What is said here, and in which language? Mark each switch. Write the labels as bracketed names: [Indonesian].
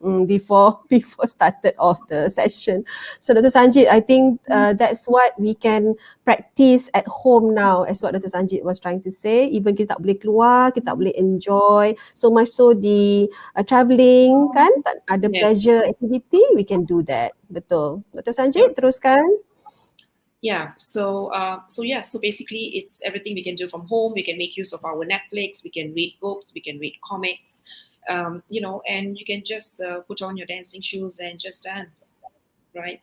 [English] Before started off the session. So Dr. Sanjit, I think that's what we can practice at home now, as what Dr. Sanjit was trying to say. [Malay] Even kita tak boleh keluar, kita tak boleh enjoy. So much so di travelling kan, tak ada [English] yeah. pleasure activity, we can do that. [Malay] Betul. Dr. Sanjit, teruskan. [English] Yeah. So basically, it's everything we can do from home. We can make use of our Netflix. We can read books. We can read comics. And you can just put on your dancing shoes and just dance, right?